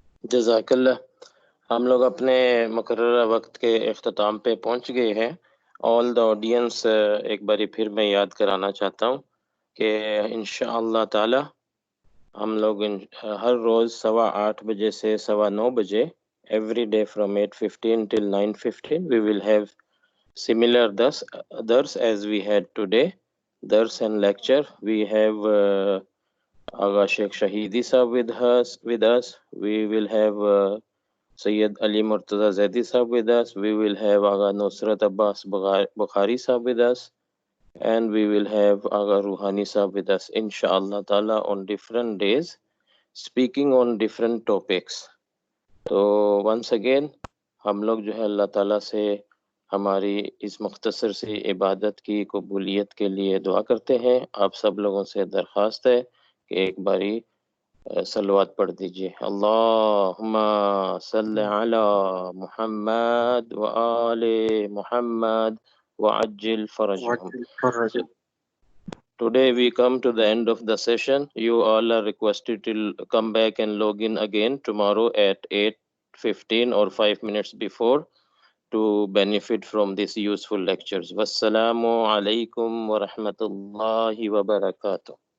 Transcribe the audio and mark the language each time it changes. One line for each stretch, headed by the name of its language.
Urdu: جزاک اللہ۔ ہم لوگ اپنے مقررہ وقت کے اختتام پہ پہنچ گئے ہیں۔
English: all the audience
Urdu: ایک باری پھر میں یاد کرانا چاہتا ہوں کہ انشاءاللہ تعالی ہم لوگ ہر روز 8:15 بجے سے 9:15 بجے
English: Every day from 8:15 till 9:15 we will have similar dars as we had today, dars and lecture. We have Agha Sheikh Shahidi Sahab with us. We will have Sayyid Ali Murtaza Zaidi Sahab with us. We will have Agha Nusrat Abbas Bukhari Sahab with us. And we will have Agha Ruhani Sahab with us, inshallah ta'ala, on different days, speaking on different topics.
Urdu: تو
English: once again
Urdu: ہم لوگ جو ہے اللہ تعالیٰ سے ہماری اس مختصر سی عبادت کی قبولیت کے لیے دعا کرتے ہیں۔ آپ سب لوگوں سے درخواست ہے کہ ایک باری صلوات پڑھ دیجئے۔
Arabic: اللہم صلی علی محمد وآل محمد وعجل فرجہم۔
English: Today we come to the end of the session. You all are requested to come back and log in again tomorrow at 8:15 or 5 minutes before to benefit from these useful lectures.
Arabic: Wassalamu alaikum wa rahmatullahi wa barakatuh.